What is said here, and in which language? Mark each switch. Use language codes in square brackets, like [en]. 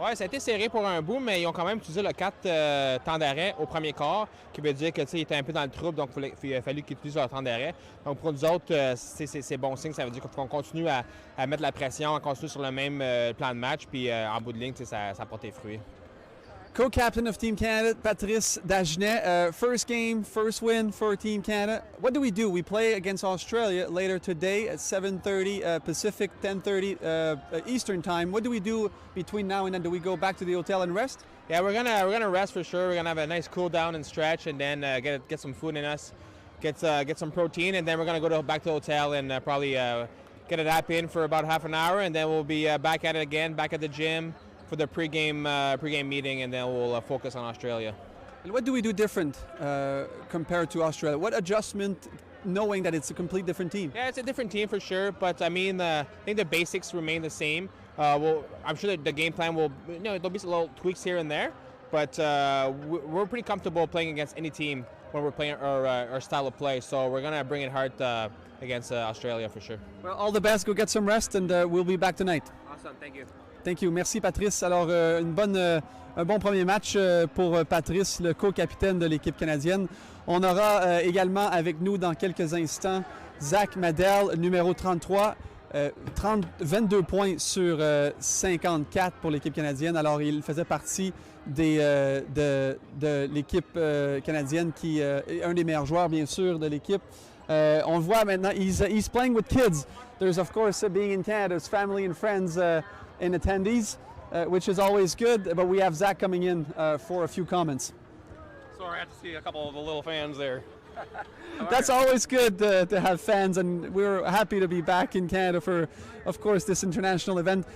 [fr] Oui, ça a été serré pour un bout, mais ils ont quand même utilisé le 4 temps d'arrêt au premier quart, qui veut dire qu'ils étaient un peu dans le trouble, donc il a fallu qu'ils utilisent leur temps d'arrêt. Donc pour nous autres, c'est bon signe, ça veut dire qu'on continue à mettre la pression, on continue sur le même plan de match, puis en bout de ligne, ça a porté fruit. [en] Co-captain of Team Canada, Patrice Dagenet. First game, first win for Team Canada. What do? We play against Australia later today at 7:30 Pacific, 10:30 Eastern time. What do we do between now and then? Do we go back to the hotel and rest? Yeah, we're gonna rest for sure. We're gonna have a nice cool down and stretch, and then get some food in us, get some protein, and then we're gonna back to the hotel and probably get a nap in for about half an hour, and then we'll be back at it again, back at the gym for the pregame meeting, and then we'll focus on Australia. And what do we do different compared to Australia? What adjustment, knowing that it's a complete different team? Yeah, it's a different team for sure, but I mean, I think the basics remain the same. I'm sure that the game plan will, there'll be some little tweaks here and there, but we're pretty comfortable playing against any team when we're playing our style of play. So we're gonna bring it hard against Australia for sure. Well, all the best. Go get some rest, and we'll be back tonight. Awesome, thank you. Thank you. [fr] Merci, [en] Patrice. [fr] Alors, un bon premier match pour Patrice, le co-capitaine de l'équipe canadienne. On aura également avec nous dans quelques instants Zach Madel, numéro 33, 22 points sur 54 pour l'équipe canadienne. Alors, il faisait partie de l'équipe canadienne qui est un des meilleurs joueurs, bien sûr, de l'équipe. On le voit maintenant, [en] he's playing with kids. There's, of course, being in Canada, there's family and friends and attendees, which is always good. But we have Zach coming in for a few comments. Sorry, I had to see a couple of the little fans there. That's always good to have fans, and we're happy to be back in Canada for, of course, this international event.